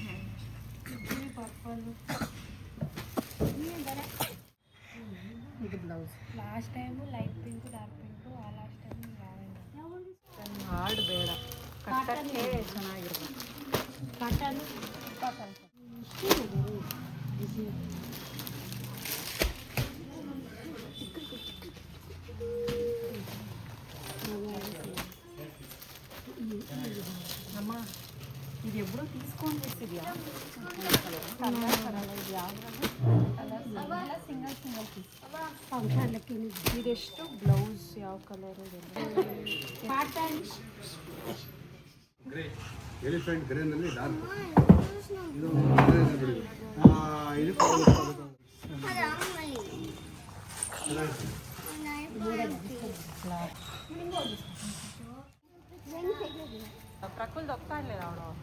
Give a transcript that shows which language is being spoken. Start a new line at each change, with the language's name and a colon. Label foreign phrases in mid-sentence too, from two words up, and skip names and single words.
English: ಇದು blouse last time light pink, dark pink, last time lavender.
Kannada: ಹಾರ್ಡ್ ಬೇಡ, ಕಟ್ಟಕ್ಕೆ ಚೆನ್ನಾಗಿರ್ಬೇಕು.
Telugu: ಕಾಟನ್ అమ్మా, ఇది ఎప్పుడో తీసుకొని వేసిద్యా
English: single piece
Telugu: ఫంక్షన్లకి.
Kannada: ಇದೆಷ್ಟು ಬ್ಲೌಸ್ ಯಾವ
English: colour grey, elephant grey dark,
Kannada: ಇದು ಪ್ರಕುಲ್ ಹೋಗ್ತಾ ಇರಲಿಲ್ಲ ಅವಳು.